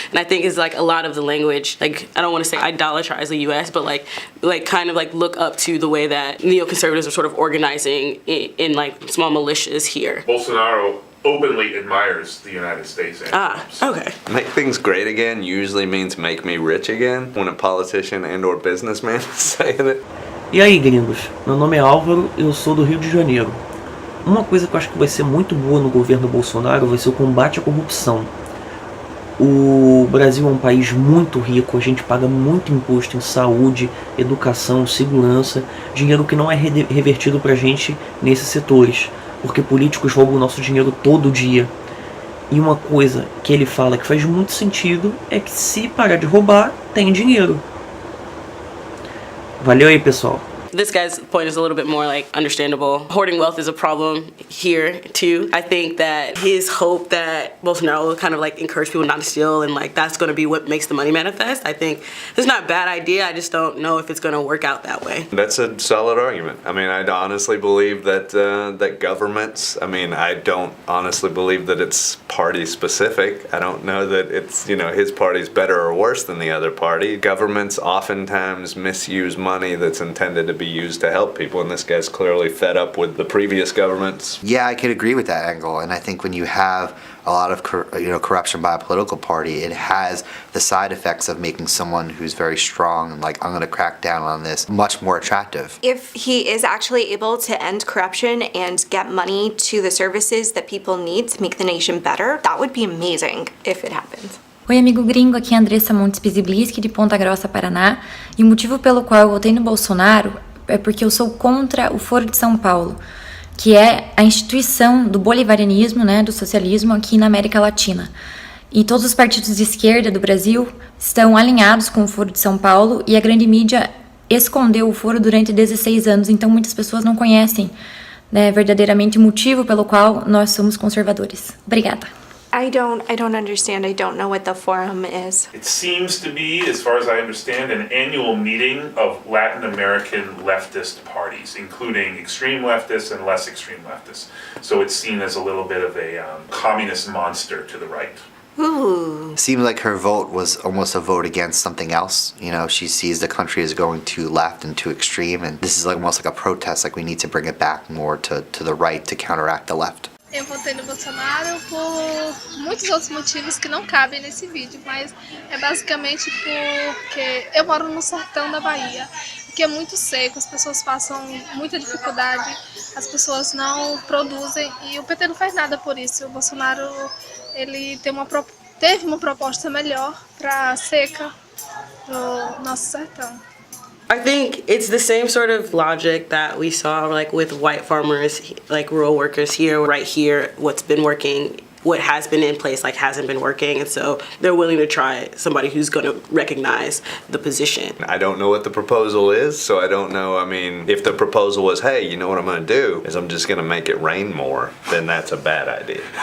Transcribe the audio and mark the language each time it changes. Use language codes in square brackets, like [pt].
[en] And I think it's like a lot of the language, like I don't want to say idolatrize the US, but like kind of like look up to the way that neoconservatives are sort of organizing in like small militias here. Bolsonaro openly admires the United States. Okay. Make things great again usually means make me rich again, when a politician and or businessman is saying it. [pt] E aí, gringos? Meu nome é Álvaro, eu sou do Rio de Janeiro. Uma coisa que eu acho que vai ser muito boa no governo Bolsonaro vai ser o combate à corrupção. O Brasil é um país muito rico, a gente paga muito imposto em saúde, educação, segurança, dinheiro que não é revertido pra gente nesses setores, porque políticos roubam o nosso dinheiro todo dia. E uma coisa que ele fala que faz muito sentido é que se parar de roubar, tem dinheiro. Valeu aí, pessoal. [en] This guy's point is a little bit more like understandable. Hoarding wealth is a problem here too. I think that his hope that Bolsonaro will kind of like encourage people not to steal, and like that's going to be what makes the money manifest. I think it's not a bad idea. I just don't know if it's going to work out that way. That's a solid argument. I mean, I honestly believe that that governments. I mean, I don't honestly believe that it's party specific. I don't know that it's his party's better or worse than the other party. Governments oftentimes misuse money that's intended to be used to help people, and this guy's clearly fed up with the previous governments. Yeah, I could agree with that angle, and I think when you have a lot of corruption by a political party, it has the side effects of making someone who's very strong and like, I'm going to crack down on this, much more attractive. If he is actually able to end corruption and get money to the services that people need to make the nation better, that would be amazing if it happens. [pt] Oi, amigo gringo, aqui é a Andressa Montes Pisibliski, de Ponta Grossa, Paraná, e o motivo pelo qual eu votei no Bolsonaro é porque eu sou contra o Foro de São Paulo, que é a instituição do bolivarianismo, do socialismo aqui na América Latina. E todos os partidos de esquerda do Brasil estão alinhados com o Foro de São Paulo, e a grande mídia escondeu o foro durante 16 anos, então muitas pessoas não conhecem verdadeiramente o motivo pelo qual nós somos conservadores. Obrigada. [en] I don't understand. I don't know what the forum is. It seems to be, as far as I understand, an annual meeting of Latin American leftist parties, including extreme leftists and less extreme leftists. So it's seen as a little bit of a communist monster to the right. Ooh. Seems like her vote was almost a vote against something else. She sees the country as going too left and too extreme, and this is like almost like a protest, like we need to bring it back more to the right to counteract the left. [pt] Eu votei no Bolsonaro por muitos outros motivos que não cabem nesse vídeo, mas é basicamente porque eu moro no sertão da Bahia, que é muito seco, as pessoas passam muita dificuldade, as pessoas não produzem e o PT não faz nada por isso. O Bolsonaro ele teve uma proposta melhor para a seca do nosso sertão. [en] I think it's the same sort of logic that we saw like with white farmers, like rural workers here, right here, what's been working, what has been in place like hasn't been working, and so they're willing to try somebody who's going to recognize the position. I don't know what the proposal is, so I don't know. I mean, if the proposal was, hey, you know what I'm going to do is I'm just going to make it rain more, then that's a bad idea.